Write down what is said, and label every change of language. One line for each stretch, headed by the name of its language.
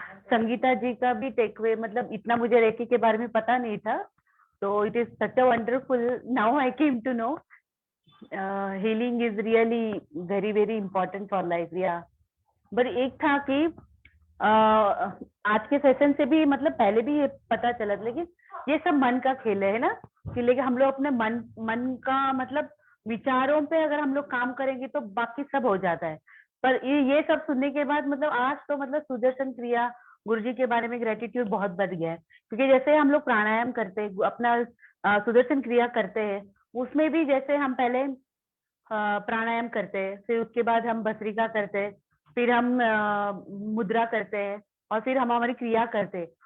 Hindi: संगीता जी का भी टेकअवे, मतलब इतना मुझे रेकी के बारे में पता नहीं था, तो
English: It is such a wonderful, now I came to know healing is really very very important for life. Yeah.
Hindi: But एक था कि आज के सेशन से भी मतलब पहले भी ये पता चला था, लेकिन ये सब मन का खेल है ना, कि लेकिन हम लोग अपने मन का मतलब विचारों पे अगर हम लोग काम करेंगे तो बाकी सब हो जाता है। पर ये सब सुनने के बाद मतलब आज तो मतलब सुदर्शन क्रिया गुरुजी के बारे में ग्रेटिट्यूड बहुत बढ़ गया है, क्योंकि जैसे हम लोग प्राणायाम करते हैं, अपना सुदर्शन क्रिया करते हैं, उसमें भी जैसे हम पहले प्राणायाम करते हैं, फिर उसके बाद हम भस्त्रिका करते हैं, फिर हम मुद्रा करते हैं, और फिर हम हमारी क्रिया करते हैं।